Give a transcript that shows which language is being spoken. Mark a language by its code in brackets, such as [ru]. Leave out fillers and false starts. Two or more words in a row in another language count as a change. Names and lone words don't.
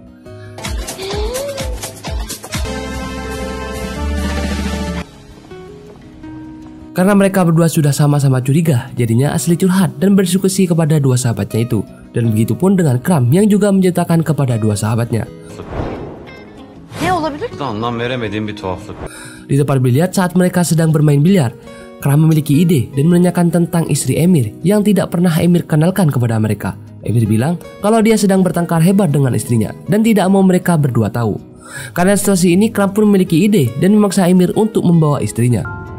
[id] Karena mereka berdua sudah sama-sama curiga, jadinya Asli curhat dan berdiskusi kepada 2 sahabatnya itu. Dan begitu pun dengan Kram yang juga menceritakan kepada 2 sahabatnya. [tr] Ne olabilir? Anlam veremediğim bir tuhaflık. [id] Di tempat biliar saat mereka sedang bermain biliar, Kram memiliki ide dan menanyakan tentang istri Emir yang tidak pernah Emir kenalkan kepada mereka. Emir bilang kalau dia sedang bertengkar hebat dengan istrinya dan tidak mau mereka berdua tahu. Karena situasi ini Kram pun memiliki ide dan memaksa Emir untuk membawa istrinya.